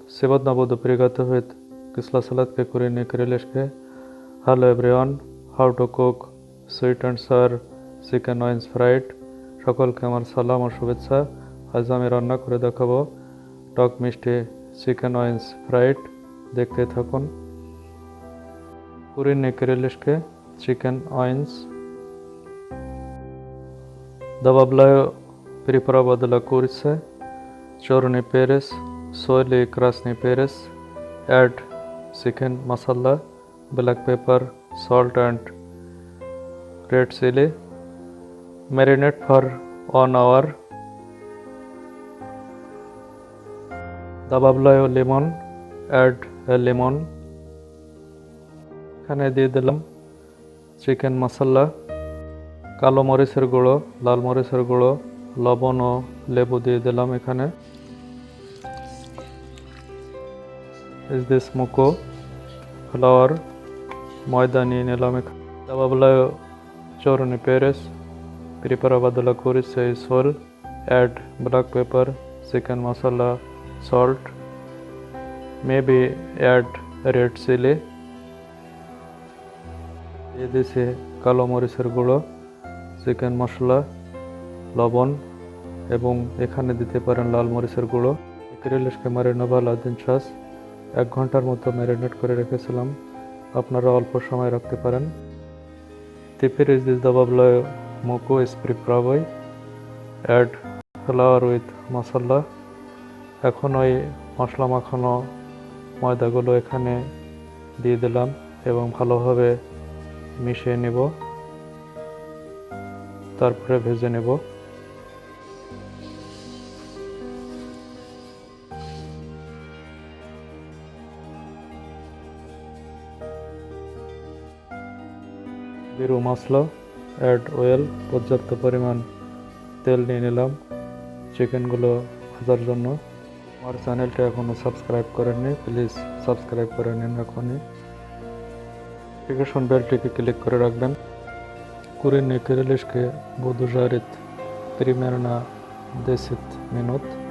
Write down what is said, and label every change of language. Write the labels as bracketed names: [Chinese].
[Russian] Сегодня буду приготовить кисло-сладкие куриные крылышки. [English] Hello everyone! How to cook sweet and sour chicken wings fried. [Bangla] সকলকে আমার সালাম ও শুভেচ্ছা। আজ আমি রান্না করে দেখাবো টক মিষ্টি চিকেন ওয়েন্স ফ্রাইড। দেখতে থাকুন। [Russian] Куриные крылышки, [English] chicken wings. [Russian] Добавляю приправу для курицы, черный перец, соль и красный перец. [English] Add chicken masala, black pepper, salt and red chili. Marinate for 1 hour. [Russian] добавляю lemon. [English] Add a lemon. [Bangla] এখানে দিয়ে দিলাম চিকেন মশলা, কালো মরিচের গুঁড়ো, লাল মরিচের গুঁড়ো, লবণ ও লেবু দিয়ে দিলাম এখানে। [English] Is this [Bangla] মুকো ফ্লাওয়ার, ময়দা নিয়ে নিলাম এখানে। [Russian] добавляю черный перец, приправа для курицы и соль. [English] Add black pepper, chicken masala, salt. Maybe add red chili. [Bangla] দিয়ে দিয়েছি কালো মরিচের গুঁড়ো, চিকেন মশলা, লবণ এবং এখানে দিতে পারেন লাল মরিচের গুঁড়ো। ক্রিলসকে মারিনেবল 1 ঘন্টার মতো ম্যারিনেট করে রেখেছিলাম, আপনারা অল্প সময় রাখতে পারেন। [Russian] Теперь здесь добавляю муку из приправой. [English] Add flour with masala. [Bangla] এখন ওই মশলা মাখানো ময়দাগুলো এখানে দিয়ে দিলাম এবং ভালোভাবে মিশিয়ে নেব, তারপরে ভেজে নেব। জিরা মশলা, [English] add oil, [Bangla] পর্যাপ্ত পরিমাণ তেল নিয়ে নিলাম চিকেনগুলো ভাজার জন্য। আমার চ্যানেলটা এখনও সাবস্ক্রাইব করেননি, প্লিজ সাবস্ক্রাইব করে নিন এখনই। নোটিফিকেশন বেলটিকে ক্লিক করে রাখবেন। [Russian] Куриные крылышки буду жарить примерно 10 минут.